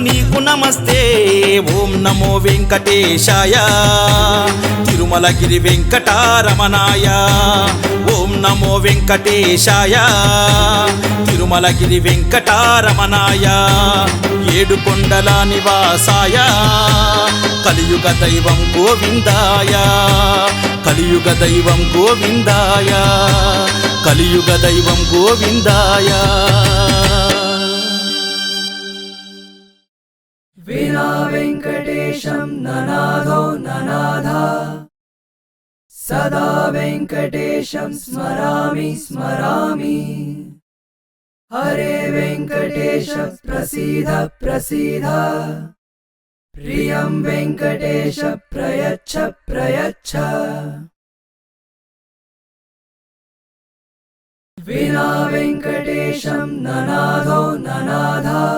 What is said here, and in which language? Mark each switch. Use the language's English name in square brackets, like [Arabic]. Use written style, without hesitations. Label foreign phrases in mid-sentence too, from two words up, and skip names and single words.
[Telugu] నీకు నమస్తే ఓం నమో వెంకటేశాయ తిరుమలగిరి వెంకటరమణాయ ఓం నమో వెంకటేశాయ తిరుమలగిరి వెంకటరమణాయ ఏడుకొండల నివాసాయ కలియుగ దైవం గోవిందాయ కలియుగ దైవం గోవిందాయ కలియుగ దైవం గోవిందాయ [Sanskrit] వినా వెంకటేశం ననాథో ననాథ सदा वेङ्कटेशं स्मरामि स्मरामि हरे वेङ्कटेश प्रसीद प्रसीद प्रियं वेङ्कटेश प्रयच्छ प्रयच्छ विना वेङ्कटेशं ननादो ननाद